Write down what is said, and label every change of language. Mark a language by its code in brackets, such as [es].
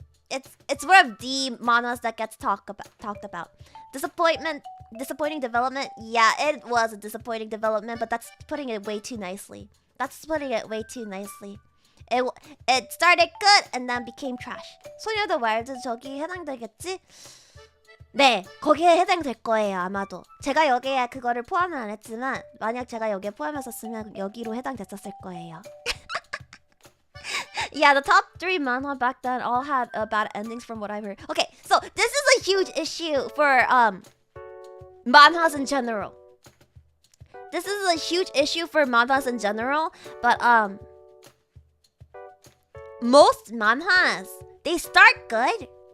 [en] It's one of the manhwas that gets talked about. Disappointing development. Yeah, it was a disappointing development, but that's putting it way too nicely. That's putting it way too nicely. It started good and then became trash. [ko] 소녀도 와일드 저기 해당되겠지? 네, 거기에 해당될 거예요 아마도. 제가 여기에 그거를 포함은 안 했지만 만약 제가 여기에 포함했었으면 여기로 해당됐었을 거예요. [en] Yeah, the top 3 manhwa back then all had bad endings from what I've heard. Okay, so this is a huge issue for manhwas in general. This is a huge issue for manhwas in general, but most manhwas, they start good.